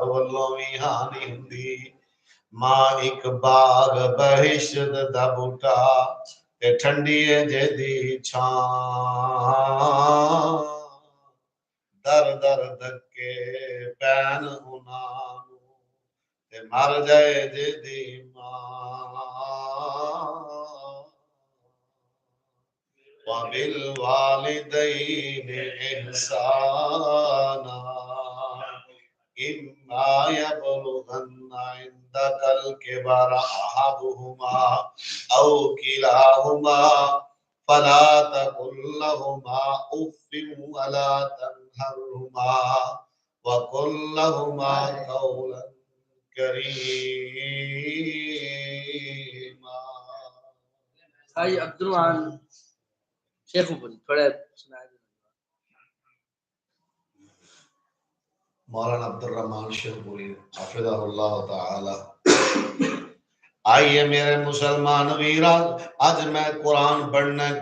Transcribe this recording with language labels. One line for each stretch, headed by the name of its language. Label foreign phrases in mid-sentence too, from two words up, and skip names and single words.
Punjabi: ਵੱਲੋਂ ਵੀ ਹਾਨੀ ਹੁੰਦੀ ਮਾਂ ਇੱਕ ਬਾਗ ਬਹਿਸ਼ਤ ਦਾ ਬੂਟਾ ਤੇ ਠੰਡੀ ਹੈ ਜਿਹਦੀ ਛਾਂ در در ਧੱਕੇ ਪੈਣ ਉਹਨਾਂ ਨੂੰ ਤੇ ਮਰ ਜਾਏ ਜਿਹਦੀ ਮਾਂ
Arabic: وبالوالدين إحسانا إما يبلغن عندك الكبر أحدهما أو كلاهما فلا تقل لهما أف ولا تنهرهما وقل لهما قولا كريما.
Urdu: بھائی عبد الرحمن شیخ اوپر تھوڑا سنا دیں. مولانا عبد الرحمن شیخ پوری
Arabic: حفظہ اللہ تعالی.
Punjabi: آئیے میرے مسلمان ویرا اج میں قرآن پڑھنا ہے.